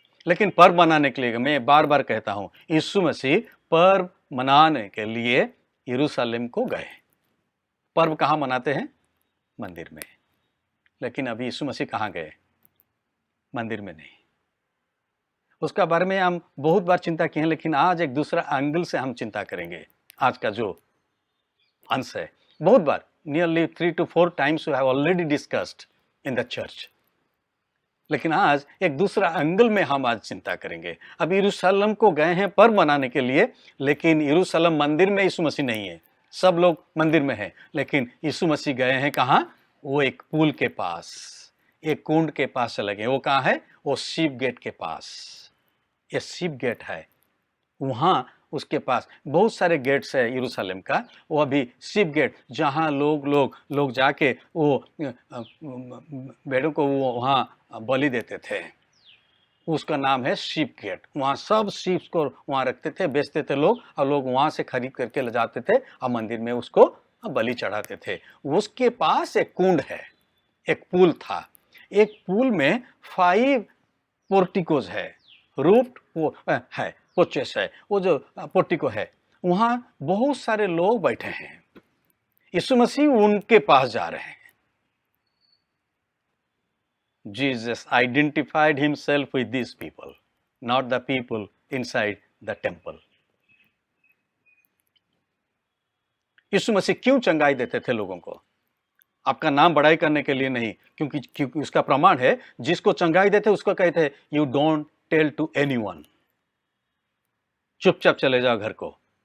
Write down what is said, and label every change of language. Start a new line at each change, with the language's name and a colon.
Hindi: लेकिन पर्व मनाने के लिए, मैं बार बार कहता हूँ, यीशु मसीह पर्व मनाने के लिए यरूशलेम को गए। पर्व कहाँ मनाते हैं? मंदिर में। लेकिन अभी यीशु मसीह कहाँ गए? मंदिर में नहीं। उसका बारे में हम बहुत बार चिंता किए हैं, लेकिन आज एक दूसरा एंगल से हम चिंता करेंगे। आज का जो अंश है, बहुत बार
English: nearly 3 to 4 times we have already discussed in the church.
Hindi: लेकिन आज एक दूसरा एंगल में हम आज चिंता करेंगे। अब यरूशलेम को गए हैं पर्व मनाने के लिए, लेकिन यरूशलेम मंदिर में यीशु मसीह नहीं है। सब लोग मंदिर में हैं, लेकिन यीशु मसीह गए हैं कहाँ? वो एक पुल के पास, एक कुंड के पास चले गए। वो कहाँ है? वो शीप गेट के पास। ये शीप गेट है, वहाँ उसके पास बहुत सारे गेट्स है यरूशलेम का। वो अभी शीप गेट, जहाँ लोग जाके वो भेड़ों को वो वहाँ बलि देते थे, उसका नाम है शीप गेट। वहाँ सब शीप्स को वहाँ रखते थे, बेचते थे लोग, और लोग वहाँ से खरीद करके ले जाते थे और मंदिर में उसको बलि चढ़ाते थे। उसके पास एक कुंड है, एक पुल था। एक पुल में 5 पोर्टिकोज है, रूफ्ड है, पोचेस है, वो जो पोर्टिको है, वहाँ बहुत सारे लोग बैठे हैं। यीशु मसीह उनके पास जा रहे हैं।
English: Jesus identified himself with these people, not the people inside the temple.
Hindi: यीशु मसीह क्यों चंगाई देते थे लोगों को? आपका नाम बड़ाई करने के लिए नहीं, क्योंकि उसका प्रमाण है, जिसको चंगाई देते उसको कहते हैं
English: you don't tell to anyone,
Hindi: चुपचाप चले जाओ घर को।